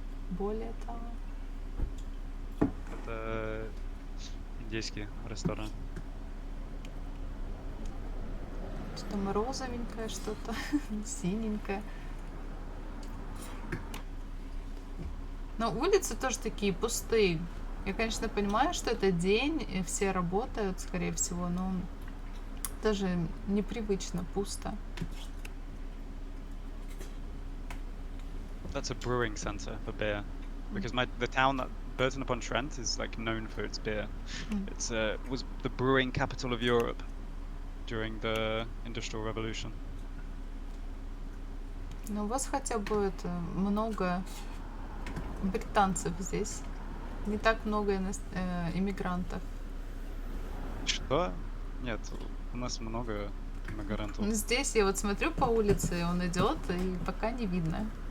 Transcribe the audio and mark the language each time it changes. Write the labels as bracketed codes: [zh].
[ru] Более Tower? Это индийский ресторан. Что там розовенькое что-то, синенькое. Но улицы тоже такие пустые. Я, конечно, понимаю, что это день, и все работают, скорее всего, но даже непривычно пусто. [en] That's a brewing center for beer. Because the town that Burton-upon-Trent is like known for its beer. It's was the brewing capital of Europe during the Industrial Revolution. [ru] Но у вас хотя бы это много британцев здесь. Не так много иммигрантов. Что? Нет, у нас много иммигрантов. Ну, здесь я вот смотрю по улице, он идет, и пока не видно.